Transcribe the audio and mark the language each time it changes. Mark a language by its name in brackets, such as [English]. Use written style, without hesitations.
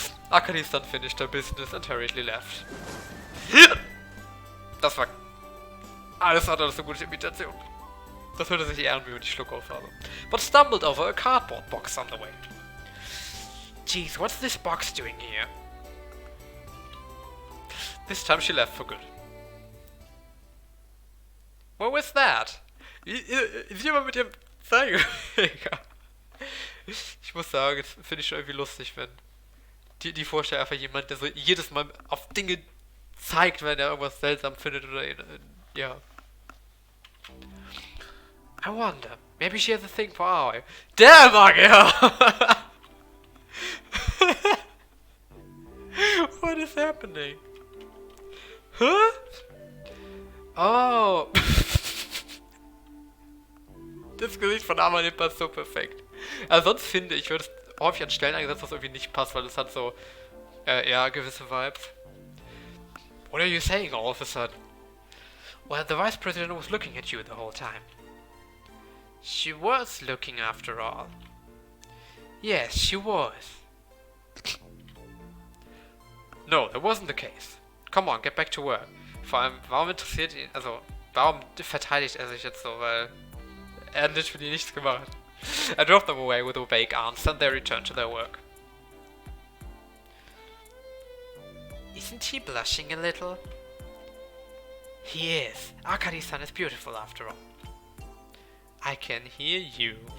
[English] Akari-san finished her business and hurriedly left. [German] Das war alles andere als eine gute Imitation. Das hörte sich eher an, wie wenn ich Schluck auf habe. [English] But stumbled over a cardboard box on the way. Jeez, what's this box doing here? This time she left for good. What was that? [German] Ist jemand mit dem Zeigefinger? Ich muss sagen, das finde ich schon irgendwie lustig, wenn die Vorstellung einfach jemand, der so jedes Mal auf Dinge zeigt, wenn er irgendwas seltsam findet oder ja. [English] I wonder, maybe she has a thing for Aoi. Damn, Agea! What is happening? Huh? Oh! [German] Das Gesicht von Amane passt so perfekt. Also sonst finde ich, wird es häufig an Stellen eingesetzt, was irgendwie nicht passt, weil es hat so, ja, gewisse Vibes. [English] What are you saying all of a sudden? Well, the Vice President was looking at you the whole time. She was looking after all. Yes, she was. No, that wasn't the case. Come on, get back to work. [German] Vor allem, warum interessiert ihn, also, warum verteidigt er sich jetzt so, weil er hat [English] literally [German] nichts gemacht. [English] I drove them away with a vague answer and they returned to their work. Isn't he blushing a little? He is. Akari-san is beautiful after all. I can hear you.